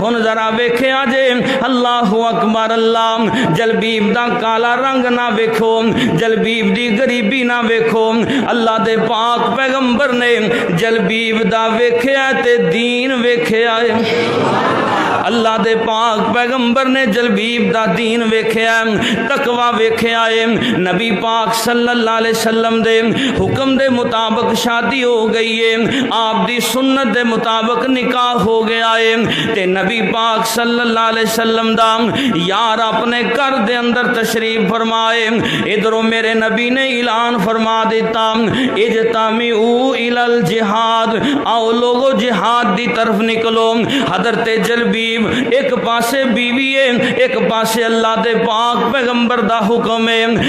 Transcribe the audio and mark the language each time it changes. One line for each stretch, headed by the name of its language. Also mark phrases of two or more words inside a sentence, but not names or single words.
Punjabi: ਹੁਣ ਜ਼ਰਾ ਵੇਖਿਆ ਜੇ,
Arabic: الله أكبر الله,
Punjabi: ਜਲਬੀਬ ਦਾ ਕਾਲਾ ਰੰਗ ਨਾ ਵੇਖੋ, ਜਲਬੀਬ ਦੀ ਗ਼ਰੀਬੀ ਨਾ ਵੇਖੋ, जलबीब दी गरीबी ना वेखो। ਅੱਲਾਹ ਦੇ ਪਾਕ ਪੈਗ਼ੰਬਰ ਨੇ ਜਲਬੀਬ ਦਾ ਵੇਖਿਆ ਤੇ ਦੀਨ ਵੇਖਿਆ ਹੈ। ਅੱਲਾਹ ਦੇ ਪਾਕ ਪੈਗ਼ੰਬਰ ਨੇ ਜਲਬੀਬ ਦਾ ਦੀਨ ਵੇਖਿਆ, ਤਕਵਾ ਵੇਖਿਆ ਹੈ। ਨਬੀ ਪਾਕ
Arabic: صلى الله عليه وسلم
Punjabi: ਦੇ ਹੁਕਮ ਦੇ ਮੁਤਾਬਿਕ ਸ਼ਾਦੀ ਹੋ ਗਈ ਹੈ, ਆਪ ਦੀ ਸੁੰਨਤ ਦੇ ਮੁਤਾਬਿਕ ਨਿਕਾਹ ਹੋ ਗਿਆ ਹੈ। ਤੇ ਨਬੀ ਪਾਕ
Arabic: صلى الله عليه وسلم
Punjabi: ਦਾ ਯਾਰ ਅਪਣੇ ਘਰ ਦੇ ਅੰਦਰ ਤਸ਼ਰੀਫ਼ ਫ਼ਰਮਾਏ। ਇਧਰੋਂ ਮੇਰੇ ਨਬੀ ਨੇ ਐਲਾਨ ਫ਼ਰਮਾ ਦਿੱਤਾ,
Arabic: اجتمعوا إلى الجهاد,
Punjabi: ਆਓ ਲੋਕੋ ਜਿਹਾਦ ਦੀ ਤਰਫ਼ ਨਿਕਲੋ। ਹਜ਼ਰਤ ਜਲਬੀਬ ਏਕ ਪਾਸੇ ਬੀਵੀ ਹੈ, ਏਕ ਪਾਸੇ ਅੱਲਾਹ ਦੇ ਪਾਕ ਪੈਗ਼ੰਬਰ ਦਾ ਹੁਕਮ ਹੈ।